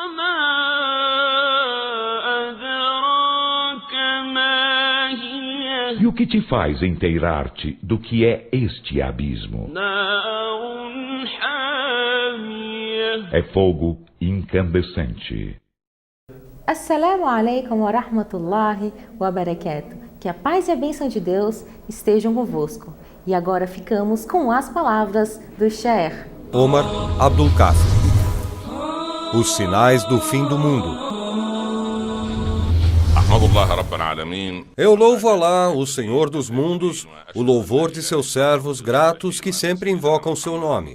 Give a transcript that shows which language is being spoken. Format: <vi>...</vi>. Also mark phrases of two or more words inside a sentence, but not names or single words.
<pt>E o que te faz inteirar-te do que é este abismo? É fogo incandescente.</pt> <ar>السلام عليكم ورحمة الله وبركاته.</ar> <pt>Que a paz e a bênção de Deus estejam convosco. E agora ficamos com as palavras do Sheikh Omar Abdul Kafi. Os sinais do fim do mundo. Eu louvo Alá, o Senhor dos mundos, o louvor de seus servos gratos que sempre invocam seu nome.</pt>